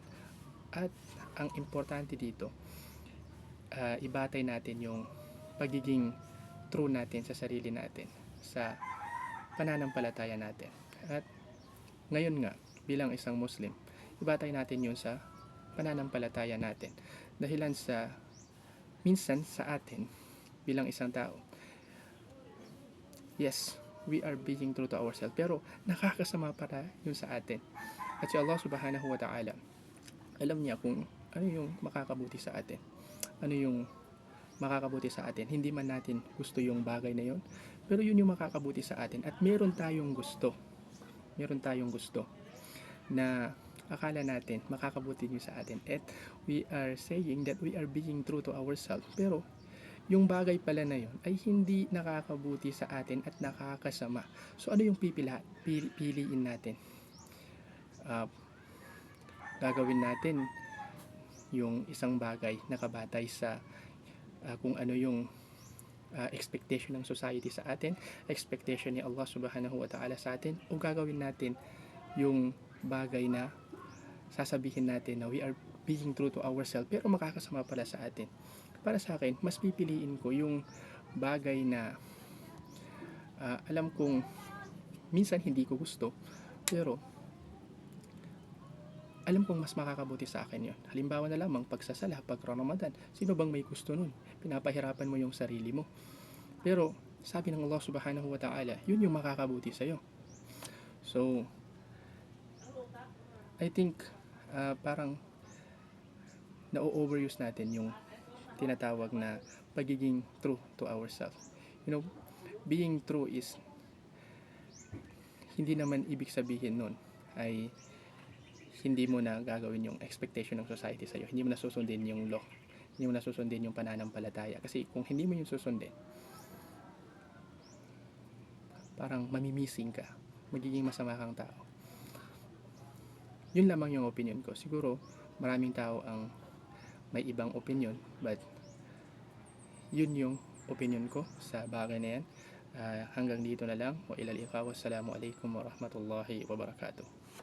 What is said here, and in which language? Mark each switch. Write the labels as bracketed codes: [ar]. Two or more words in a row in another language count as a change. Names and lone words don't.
[tl] At ang importante dito, ibatay natin yung pagiging true natin sa sarili natin, sa pananampalataya natin. At ngayon nga, bilang isang Muslim, ibatay natin yun sa pananampalataya natin. Dahilan sa minsan sa atin, bilang isang tao, [en] yes, we are being true to ourselves, [tl] pero nakakasama para yun sa atin. At si Allah [ar] سبحانه وتعالى, [tl] alam niya kung ano yung makakabuti sa atin, ano yung makakabuti sa atin. Hindi man natin gusto yung bagay na yun, pero yun yung makakabuti sa atin. At meron tayong gusto na akala natin makakabuti nyo sa atin. [en] At we are saying that we are being true to ourselves, [tl] pero yung bagay pala na yun ay hindi nakakabuti sa atin at nakakasama. So ano yung piliin natin? Gagawin natin yung isang bagay na kabatay sa kung ano yung expectation ng society sa atin, expectation ni Allah [ar] سبحانه وتعالى [tl] sa atin, o gagawin natin yung bagay na sasabihin natin na [en] we are being true to ourselves [tl] pero makakasama pala sa atin. Para sa akin, mas pipiliin ko yung bagay na alam kong minsan hindi ko gusto, pero alam kong mas makakabuti sa akin yon. Halimbawa na lamang pagsasala, pag Ramadan, sino bang may gusto nun? Pinapahirapan mo yung sarili mo. Pero sabi ng Allah [ar] سبحانه وتعالى, [tl] yun yung makakabuti sa'yo. So, I think parang na-overuse natin yung tinatawag na pagiging [en] true to ourselves. You know, being true is [tl] hindi naman ibig sabihin nun ay hindi mo na gagawin yung expectation ng society sa'yo. Hindi mo na susundin yung law. Hindi mo na susundin yung pananampalataya. Kasi kung hindi mo yung susundin, parang mamimising ka. Magiging masama kang tao. Yun lamang yung opinion ko. Siguro, maraming tao ang may ibang opinion. But, yun yung opinion ko sa bagay na yan. Hanggang dito na lang. [ar] وإلى اللقاء. والسلام عليكم ورحمة الله وبركاته.